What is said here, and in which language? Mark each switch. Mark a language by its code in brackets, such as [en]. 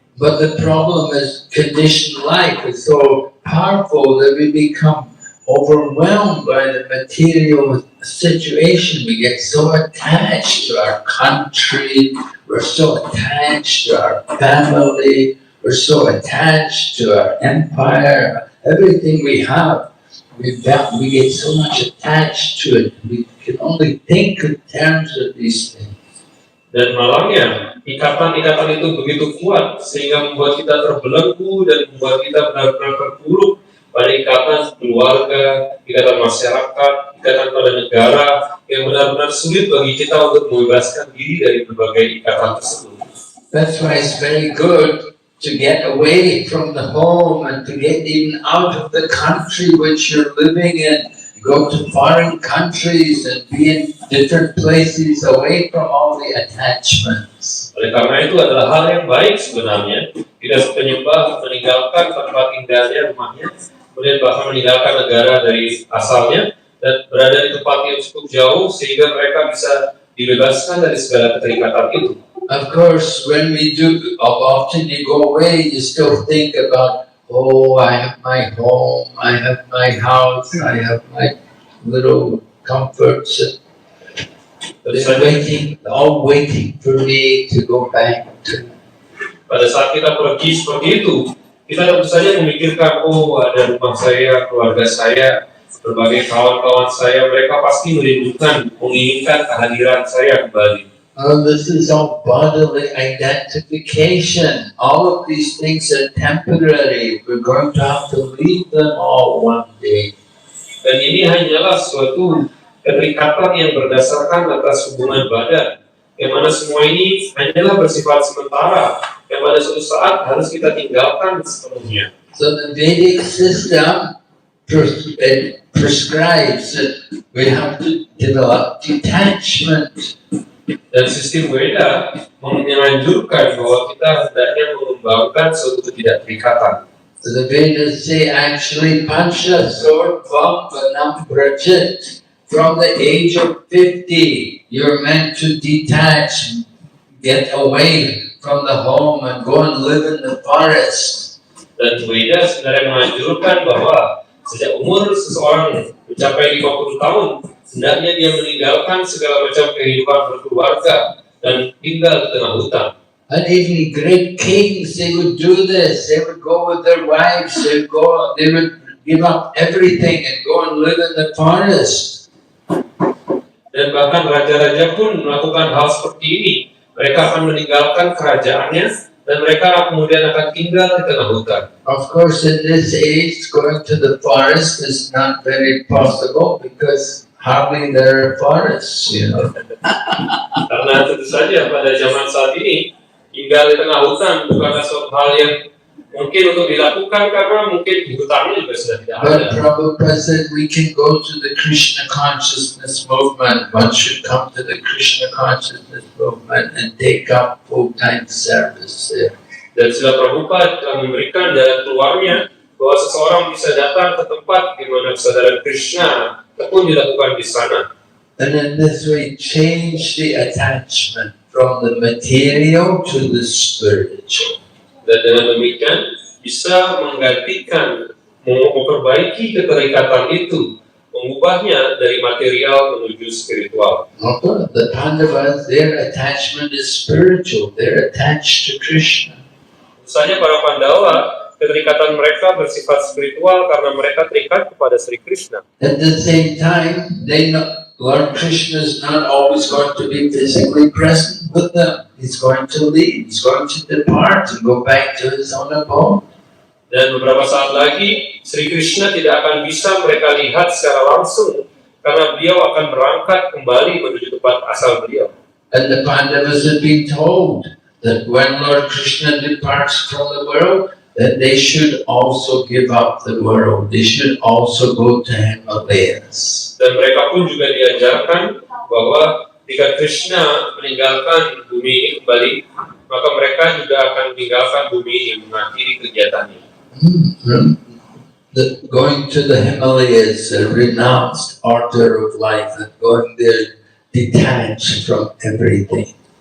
[en] But the problem is conditioned life is so powerful that we become overwhelmed by the material situation. We get so attached to our country, we're so attached to our family, we're so attached to our empire, everything we have. We get so much attached to it. We can only think in terms of these things. [id] Dan malangnya, ikatan-ikatan itu begitu kuat sehingga membuat kita terbelenggu dan membuat kita benar-benar terpuruk pada ikatan keluarga, ikatan masyarakat, ikatan pada negara yang benar-benar sulit bagi kita untuk membebaskan diri dari berbagai ikatan tersebut. [en] That's why it's very good to get away from the home and to get even out of the country which you're living in. Go to foreign countries and be in different places away from all the attachments. [id] Oleh karena itu adalah hal yang baik sebenarnya. Tidak penyembah meninggalkan tempat tinggalnya, rumahnya, kemudian bahkan meninggalkan negara dari asalnya dan berada di tempat yang cukup jauh sehingga mereka bisa dibebaskan dari segala keterikatan itu. [en] Of course, when we do, often you go away, you still think about, oh, I have my home, I have my house, I have my little comforts. They're all waiting for me to go back to. [id] Pada saat kita pergi seperti itu, kita tentu saja memikirkan, oh, ada rumah saya, keluarga saya, berbagai kawan-kawan saya, mereka pasti merindukan, menginginkan kehadiran saya kembali. [en] This is all bodily identification. All of these things are temporary. We're going to have to leave them all one day. [id] Dan ini hanyalah suatu keterikatan yang berdasarkan atas hubungan badan, yang mana semua ini hanyalah bersifat sementara, yang pada suatu saat harus kita tinggalkan sepenuhnya. [en] So the Vedic system prescribes that we have to develop detachment. [id] Dan sistem Weda menganjurkan bahwa kita hendaknya mengembangkan suatu ketidakterikatan. [en] The Vedas say actually Pancha Sorvam Vanam Prajit. From the age of 50, you're meant to detach, get away from the home and go and live in the forest. [id] Dan Weda sebenarnya menganjurkan bahwa sejak umur seseorang mencapai 50 tahun, hendaknya dia meninggalkan segala macam kehidupan berkeluarga dan tinggal di tengah hutan. [en] And even great kings, they would do this. They would go with their wives. They would give up everything and go and live in the forest. [id] Dan bahkan raja-raja pun melakukan hal seperti ini. Mereka akan meninggalkan kerajaannya dan mereka kemudian akan tinggal di tengah hutan. [en] Of course, in this age, going to the forest is not very possible because hardly there are forests, [id] Karena tentu saja pada zaman saat ini tinggal di tengah hutan bukanlah suatu hal yang mungkin untuk dilakukan karena mungkin di hutannya juga sudah tidak ada. [en] But Prabhupada said we can go to the Krishna consciousness movement. One should come to the Krishna consciousness movement and take up full-time service there. [id] Dan Srila Prabhupada telah memberikan jalan keluarnya bahwa seseorang bisa datang ke tempat di mana kesadaran Krishna pun dilakukan di sana. [en] And in this way, change the attachment from the material to the spiritual. [id] Dan dengan demikian bisa menggantikan, memperbaiki keterikatan itu, mengubahnya dari material menuju spiritual. [en] Okay. The Pandavas, their attachment is spiritual. They're attached to Krishna. [id] Misalnya para Pandawa, keterikatan mereka bersifat spiritual karena mereka terikat kepada Sri Krishna. [en] At the same time, they know Lord Krishna is not always going to be physically present with them. He's going to leave. He's going to depart and go back to his own abode. [id] Dan beberapa saat lagi, Sri Krishna tidak akan bisa mereka lihat secara langsung karena beliau akan berangkat kembali menuju tempat asal beliau. [en] And the Pandavas have been told that when Lord Krishna departs from the world, that they should also give up the world. They should also go to Himalayas. [id] Dan mereka pun juga diajarkan bahwa jika Krishna meninggalkan bumi ini kembali, maka mereka juga akan meninggalkan bumi ini, mengakhiri kegiatannya. [en] Going to the Himalayas, a renounced order of life, and going there detached from everything.